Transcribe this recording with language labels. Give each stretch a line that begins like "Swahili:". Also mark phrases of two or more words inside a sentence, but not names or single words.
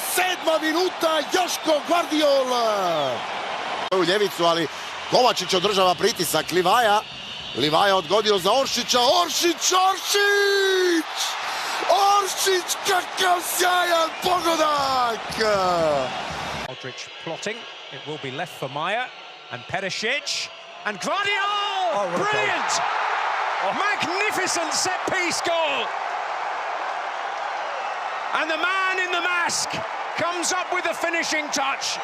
Croatian: minuta, Joško Gvardiola! U ljevicu, ali Kovačić održava pritisak, Livaja odgodio za Oršića, Oršić, kakav sjajan pogodak!
English: Modric plotting, it will be left for Maya and Perisic and Gvardiola! Brilliant! Magnificent set-piece goal! And the man in the mask comes up with the finishing touch.